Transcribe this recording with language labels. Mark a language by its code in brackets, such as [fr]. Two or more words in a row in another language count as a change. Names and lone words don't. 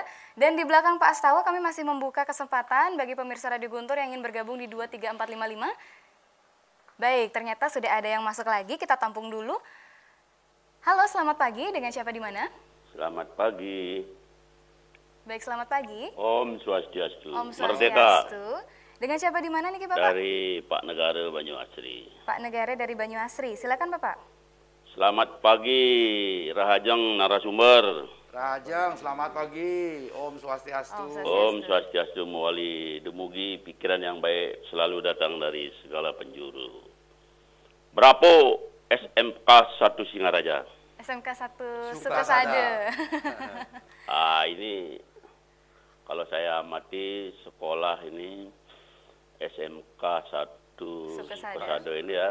[id] Dan di belakang Pak Astawa kami masih membuka kesempatan bagi pemirsa Radio Guntur yang ingin bergabung di 23455. Baik, ternyata sudah ada yang masuk lagi, kita tampung dulu. Halo, selamat pagi, dengan siapa di mana? Selamat pagi. Baik, selamat pagi. Om Swastiastu. Om Merdeka. Swastiastu. Dengan siapa di mana nih Bapak? Dari Pak Negara Banyuasri. Pak Negara dari Banyuasri, silakan Bapak. Selamat pagi, Rahajeng narasumber. Rahajeng, selamat pagi. Om Swastiastu. Om Swastiastu [ban] mewali dumugi [id] pikiran yang baik selalu datang dari segala penjuru. Brapo SMK 1 Singaraja. SMK 1 Sukasada. Ini kalau saya amati sekolah ini SMK 1 Sukasada ini ya.